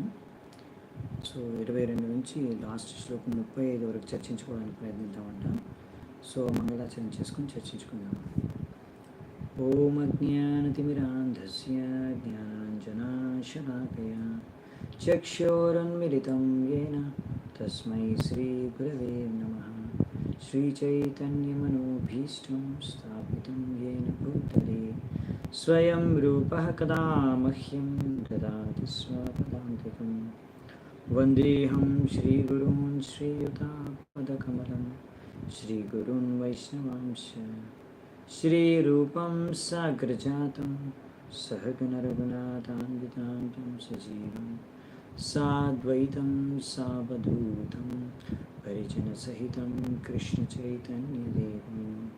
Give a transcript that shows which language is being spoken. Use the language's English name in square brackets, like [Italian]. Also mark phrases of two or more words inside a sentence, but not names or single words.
[Telugu] సో 22 నుంచి లాస్ట్ శ్లోకం 35 వరకు చర్చించుకోవడానికి ప్రయత్నిద్దామంట. సో మంగళాచరణ చేసుకుని చర్చించుకుందాం. [Sanskrit] ఓం అజ్ఞానతిమిరాంధస్య జ్ఞానాంజనాశలాకయా చక్షోరన్మిలితం యేన తస్మై శ్రీగురవే నమః. श्रीचैतन्यमनोभीष्टं स्थापितं येन भूतले स्वयं रूपः कदा मह्यं ददाति स्वपदान्तिकं. वन्देऽहं श्रीगुरून् श्रीयुतापदकमलं श्रीगुरून् वैष्णवांश श्रीरूपं साग्रजातं सहगणरघुनाथान्वितां तं सजीवं साद्वैतं सावधूतं परिजनसहितं कृष्णचैतन्यदेवं